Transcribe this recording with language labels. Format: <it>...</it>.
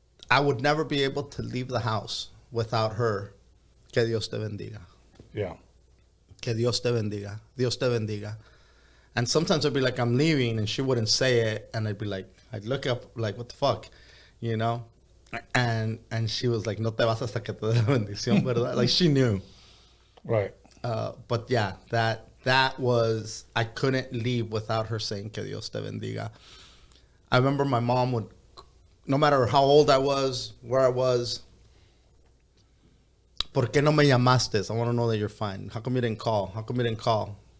<en>I would never be able to leave the house without her.</en> <es>Que Dios te bendiga.</es> <en>Yeah.</en> <es>Que Dios te bendiga. Dios te bendiga.</es> <en>And sometimes I'd be like, I'm leaving, and she wouldn't say it, and I'd be like, I'd look up like, what the fuck, you know? And she was like,</en> <es>no te vas hasta que te dé la bendición, ¿verdad?</es> <en>Like, she knew. Right. But yeah, that was, I couldn't leave without her saying</en> <es>que Dios te bendiga.</es> <en>I remember my mom would, no matter how old I was, where I was,</en> <es>¿por qué no me llamaste?</es> <en>I want to know that you're fine. How come you didn't call? How come you didn't call?</en>